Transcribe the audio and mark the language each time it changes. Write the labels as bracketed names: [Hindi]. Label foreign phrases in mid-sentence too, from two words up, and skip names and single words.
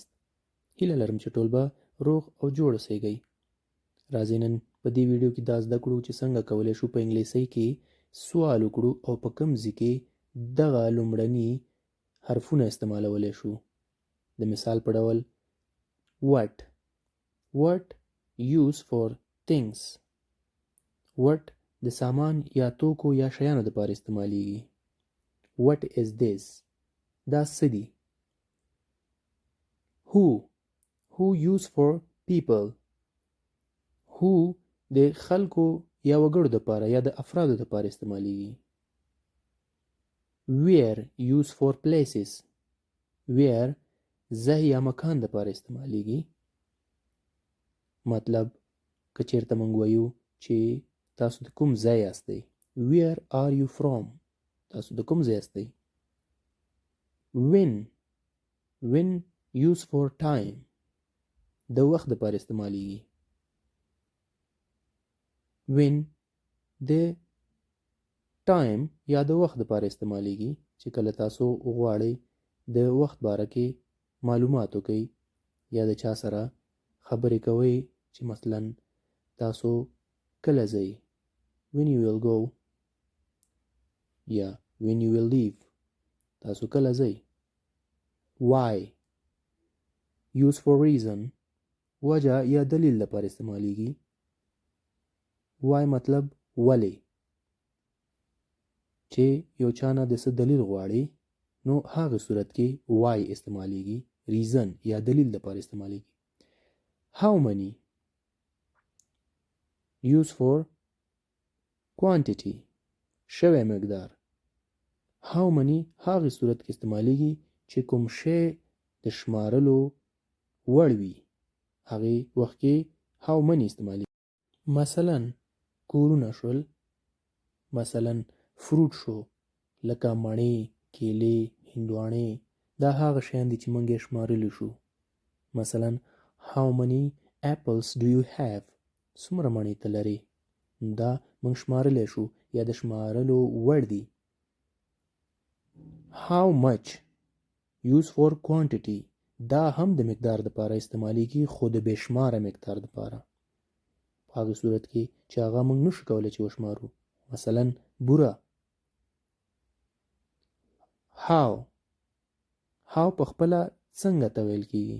[Pashto] هیله لرم چې ټول به روغ او جوړ اوسئ. راځئ نن په دې ویډیو کې دا زده کړو چې څنګه کولی شو په انګلیسۍ کې سوال وکړو او په کوم ځای کې دغه لومړني حرفونه استعمالولی شو. د مثال په ډول [English] what use for things. [Pashto] what د سامان یا توکو یا شیانو دپاره استعمالیږي. [English] What is this? [Pashto] دا څه دي؟ [English] Who use for people. [Pashto] Who د خلکو یا وګړو دپاره یا د افرادو دپاره استعمالیږي. [English] Where use for places. [Pashto] Where ځای یا مکان دپاره استعمالیږي. مطلب که چېرته موږ وایو چې تاسو د کوم ځای یاستئ. [English] Where are you from? [Pashto] تاسو د کوم ځای یاستئ. [English] when use for time. [Pashto] د وخت دپاره استعمالیږي. when د time یا د وخت دپاره استعمالیږي چې کله تاسو غواړئ د وخت باره کې معلومات وکئ یا د چا سره خبرې کوئ چې مثلا تاسو کله ځئ. [English] when you will go یا when you will leave. [Pashto] تاسو کله ځئ. [English] why use for reason. [Pashto] وجه یا دلیل لپاره استعمالیږي. why مطلب ولې. چې یو چا نه د څه دلیل غواړي نو هغه صورت کې why استعمالیږي. reason یا دلیل لپاره استعمالیږي. [English] how many use for quantity. [Pashto] شوی مقدار. [English] how many [Pashto] هغه صورت کې استعمالیږي چې کوم شی د شمارلو وړ وي. هغې وخت کې [English] how many [Pashto] استعمالیږي. مثلا کورونه شول. مثلا فروټ شو لکه مڼې، کیلې، هندواڼې. دا هغه شیان دي چې موږ یې شمارلی شو. [English] مثلا how many apples do you have. [Pashto] څومره مڼې ته لرې. دا موږ شمارلی شو یا د شمارلو وړ دي. [English] how much use for quantity. [Pashto] دا هم د مقدار دپاره استعمالیږي خو د بېشماره مقدار دپاره. په هغه صورت کې چې هغه موږ نشو کولی چې وشمارو. مثلا بوره. how په خپله څنګه ته ویل کېږي.